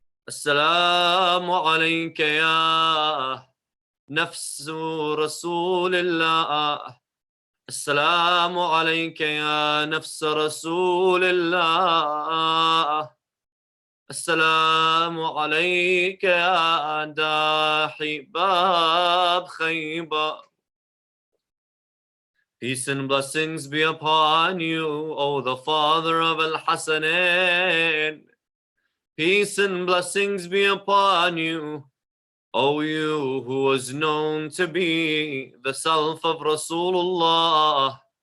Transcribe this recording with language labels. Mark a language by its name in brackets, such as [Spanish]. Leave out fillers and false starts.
[Arabic] Assalamu alayka ya نفس رسول الله. السلام عليك يا نفس رسول الله. السلام عليك يا داحي باب خيبر. [English] Peace and blessings be upon you, O the father of Al-Hasanain. Peace and blessings be upon you, O you who was known to be the self of Rasulullah.